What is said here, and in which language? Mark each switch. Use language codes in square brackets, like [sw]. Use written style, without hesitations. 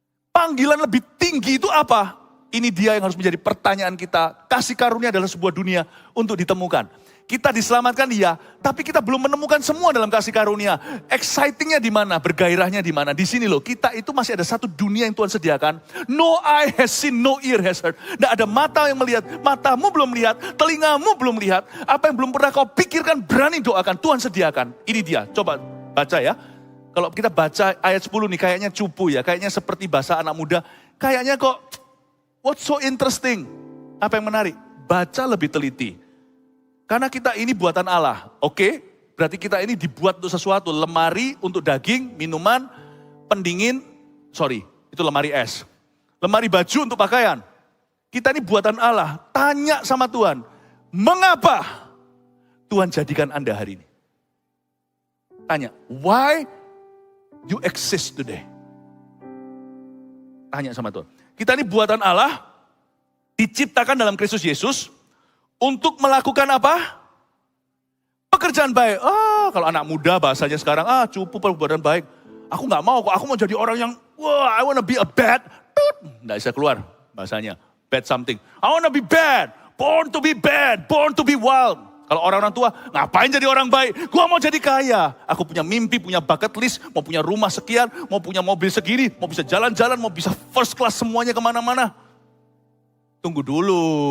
[id] Panggilan lebih tinggi itu apa? Ini dia yang harus menjadi pertanyaan kita. Kasih karunia adalah sebuah dunia untuk ditemukan. Kita diselamatkan iya, tapi kita belum menemukan semua dalam kasih karunia. Excitingnya di mana? Bergairahnya di mana? Di sini loh, kita itu masih ada satu dunia yang Tuhan sediakan. [en] No eye has seen, no ear has heard. [id] Tidak ada mata yang melihat, matamu belum lihat, telingamu belum lihat. Apa yang belum pernah kau pikirkan, berani doakan, Tuhan sediakan. Ini dia, coba baca ya. Kalau kita baca ayat 10 nih, kayaknya cupu ya, kayaknya seperti bahasa anak muda. Kayaknya kok, [en] what's so interesting? [id] Apa yang menarik? Baca lebih teliti. Karena kita ini buatan Allah, oke? Berarti kita ini dibuat untuk sesuatu. Lemari untuk daging, minuman, pendingin, itu lemari es. Lemari baju untuk pakaian. Kita ini buatan Allah. Tanya sama Tuhan, mengapa Tuhan jadikan Anda hari ini? Tanya, [en] why you exist today? [id] Tanya sama Tuhan. Kita ini buatan Allah, diciptakan dalam Kristus Yesus, untuk melakukan apa? Pekerjaan baik. Kalau anak muda bahasanya sekarang, cupu perbuatan baik. Aku nggak mau kok, aku mau jadi orang yang, [en] I wanna be a bad. [id] Nggak bisa keluar bahasanya, bad something. [en] I wanna be bad, born to be wild. [id] Kalau orang-orang tua, ngapain jadi orang baik? Gua mau jadi kaya. Aku punya mimpi, punya bucket list, mau punya rumah sekian, mau punya mobil segini, mau bisa jalan-jalan, mau bisa first class semuanya kemana-mana. Tunggu dulu.